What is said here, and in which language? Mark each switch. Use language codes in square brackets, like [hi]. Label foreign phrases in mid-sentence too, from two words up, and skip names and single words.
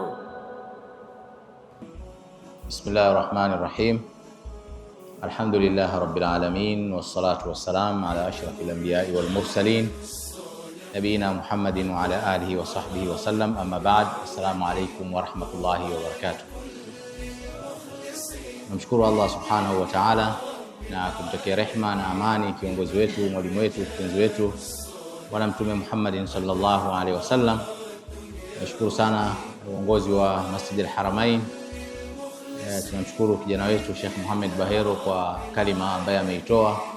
[ar] بسم الله الرحمن الرحيم. الحمد لله رب العالمين، والصلاة والسلام على أشرف الأنبياء والمرسلين نبينا محمد وعلى آله وصحبه وسلم. أما بعد. السلام عليكم ورحمة الله وبركاته. [sw] Namshukuru Allah [ar] سبحانه وتعالى [sw] na kumtakia rehma na amani kiongozi wetu, mwalimu wetu, kipenzi wetu Bwana Mtume Muhammadin [ar] صلى الله عليه وسلم. [sw] Nashukuru sana uongozi wa Masjidil Haramain. Tunamshukuru kijana wetu Sheikh Muhammad Bahero kwa kalima ambayo ameitoa.